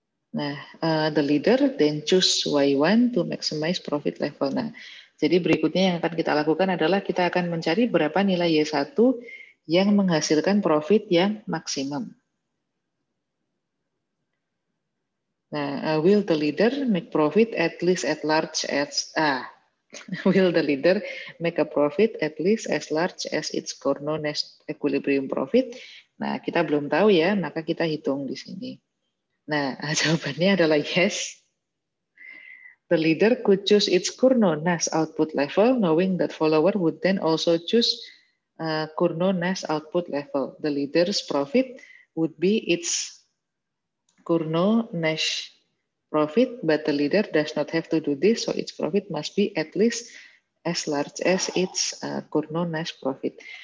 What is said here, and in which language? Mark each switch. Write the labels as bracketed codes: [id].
[en] Nah, the leader then choose Y1 to maximize profit level. [id] Nah, jadi berikutnya yang akan kita lakukan adalah kita akan mencari berapa nilai Y1 yang menghasilkan profit yang maksimum. [en] Nah, will the leader make profit at least at large as Will the leader make a profit at least as large as its Cournot-Nash equilibrium profit? [id] Nah, kita belum tahu ya, maka kita hitung di sini. Nah, jawabannya adalah yes. [en] The leader could choose its Cournot-Nash output level, knowing that follower would then also choose Cournot-Nash output level. The leader's profit would be its Cournot-Nash profit, but the leader does not have to do this, so its profit must be at least as large as its Cournot-Nash profit.